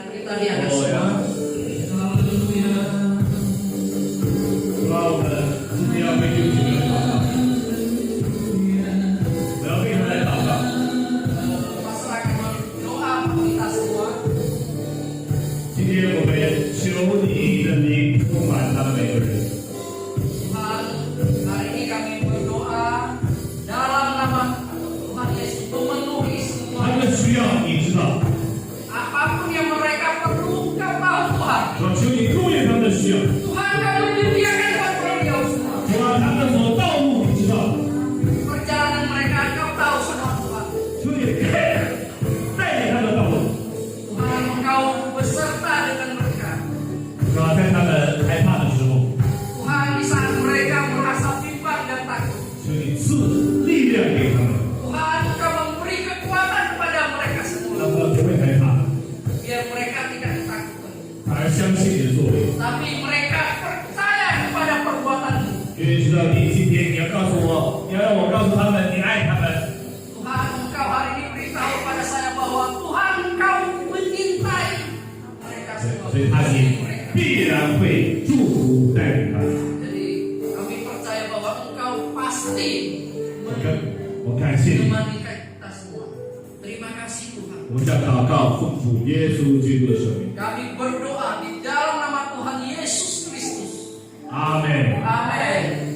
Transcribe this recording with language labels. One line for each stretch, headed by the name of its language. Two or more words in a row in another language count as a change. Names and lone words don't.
Indonesian: Kita diangkat Oh, ya. semua. Haleluya.
Chinese: 主啊，我们今天要为弟兄姐妹祷告，我要为他们来祷告。
Indonesian: Masyarakat doa kita semua.
Chinese: 今天我们求你的名充满他们每个人。
Indonesian: Tuhan, hari ini kami berdoa dalam nama Tuhan Yesus memenuhi
Chinese: 他
Indonesian: semua
Chinese: 们的需要你知道，
Indonesian: apapun yang mereka perlu. Kau tahu Tuhan.
Chinese: 主啊，求你供应他们的需要。
Indonesian: Tuhan kau menyediakan buat beliau semua.
Chinese: 主啊，他们走道路你知道，
Indonesian: Perjalanan mereka kau tahu semua Tuhan.
Chinese: 求你带领他们的道路。
Indonesian: Tuhan engkau beserta dengan mereka.
Chinese: 主啊，在他们害怕的时候，
Indonesian: Tuhan di saat mereka merasa bimbang dan takut.
Chinese: 求你赐力量给他们，
Indonesian: Tuhan engkau memberi kekuatan kepada mereka
Chinese: 让
Indonesian: semua.
Chinese: 他们不会害怕，
Indonesian: Biar mereka tidak ditakutkan.
Chinese: 而相信你的作为。
Indonesian: Tapi mereka percaya kepada perbuatanmu.
Chinese: 因为知道你今天你要告诉我，你要让我告诉他们，你爱他们。
Indonesian: Tuhan engkau hari ini beritahu kepada saya bahwa Tuhan engkau menyintai mereka semua.
Chinese: 所以他也必然会祝福带领他们。
Indonesian: Jadi kami percaya bahwa engkau pasti
Chinese: 我感谢你，
Indonesian: memandikan kita semua. Terima kasih Tuhan.
Chinese: 我们将祷告奉主耶稣基督的圣名，
Indonesian: Kami berdoa di dalam nama Tuhan Yesus Kristus.
Chinese: 阿门。
Indonesian: Amin.